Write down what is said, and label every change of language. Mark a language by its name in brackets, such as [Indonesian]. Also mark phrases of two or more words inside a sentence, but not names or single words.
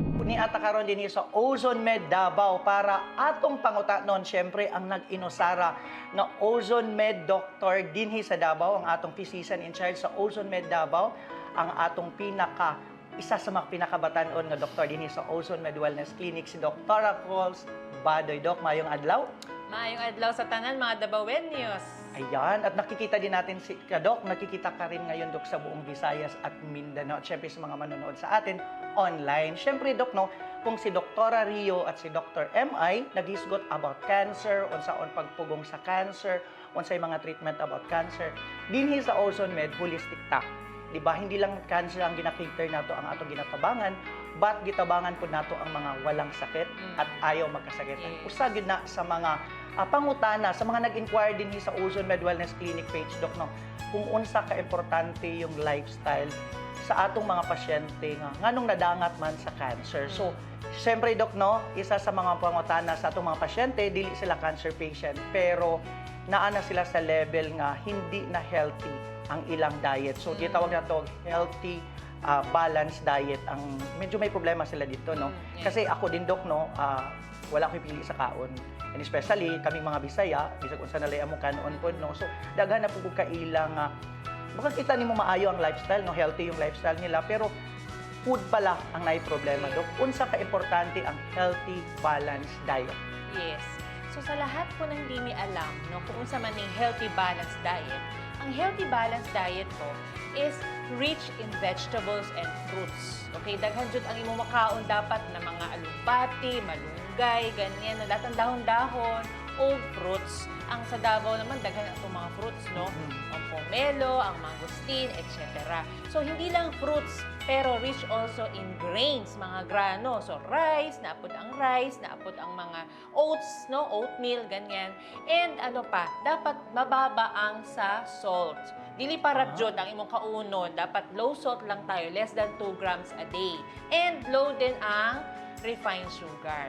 [Cebuano] ni ata karon dinhi sa Ozone Med Davao para atong pangutanon syempre ang nag-inusara nga Ozone Med Doctor dinhi sa Davao, ang atong [English] physician in charge [Cebuano] sa Ozone Med Davao, ang atong isa sa mga pinakabatan-on nga doktor dinhi sa [English] Ozone Med Wellness Clinic, [Cebuano] si Dr. Coles Badoy. Doc, mayong adlaw. Maayong adlaw sa tanan, mga Dabawenyos. [Filipino] Ayan, at nakikita din natin si Doc, nakikita ka rin ngayon, Doc, sa buong Visayas at Mindanao, at syempre sa mga manonood sa atin online. [Cebuano] Syempre, Doc, no, kung si Dr. Rio at si Dr. M.I. naghisgot [English] about cancer, [Cebuano] unsaon pagpugong sa cancer, unsay mga treatment [English] about cancer, [Cebuano] dinhi sa Ozone Med, holistic ta. [Filipino] Diba, hindi lang [Cebuano] cancer ang ginakater nato ang atong ginatabangan, but gitabangan po nato ang mga [Filipino] walang sakit at [Cebuano] ayaw magkasakitan. [English] Yes. [Cebuano] Usa gyud na sa mga pangutana sa mga nag-inquire din sa [English] Ozone Med Wellness Clinic [Cebuano] page, Doc, no, kung unsa ka importante yung lifestyle sa atong mga pasyente nga nganong nadangat man sa cancer. So, syempre, Doc, no, isa sa mga pangutana sa atong mga pasyente, dili sila [English] cancer patient, [Cebuano] pero naana sila sa level nga [Filipino] hindi na healthy [Cebuano] ang ilang diet. So, tawag na to [English] healthy balanced diet. [Filipino] Ang medyo may problema sila dito, no? Kasi ako din, Doc, no, [Cebuano] wala ko pili sa kaon. [English] And especially [Cebuano] kaming mga Bisaya, bisag unsa na lay amo kanon pod, no. So, daghan na pud ka ilang baka kita nimo maayo ang lifestyle, no, [Filipino] healthy yung lifestyle nila, pero food pala [Cebuano] ang naay problema, Doc. Unsa ka importante ang [English] healthy balanced diet? Yes. [Filipino] So sa lahat po ng hindi mi alam, [English] no, [Cebuano] kung unsa man ning [English] healthy balanced diet, [Filipino] ang healthy [English] balanced diet po is rich in vegetables and fruits. [Cebuano] Okay, daghan jud ang imong makaon dapat na mga alugbati, malunggay, ganyan, [Filipino] na lahat ng dahon-dahon [Cebuano] o fruits. Ang sa Davao naman, daghan itong mga fruits, no? Ang pomelo, ang mangosteen, etc. [English] So, [Filipino] hindi lang [English] fruits, pero rich also in grains, [Filipino] mga grano. [Cebuano] So, rice, naapod ang mga oats, no? [Filipino] Oatmeal, ganyan. And ano pa, dapat mababa ang sa salt. [Cebuano] Dili para jud ang imong kaunon. [Filipino] Dapat [English] low salt [Filipino] lang tayo, [English] less than 2 grams a day. And low din ang refined sugars.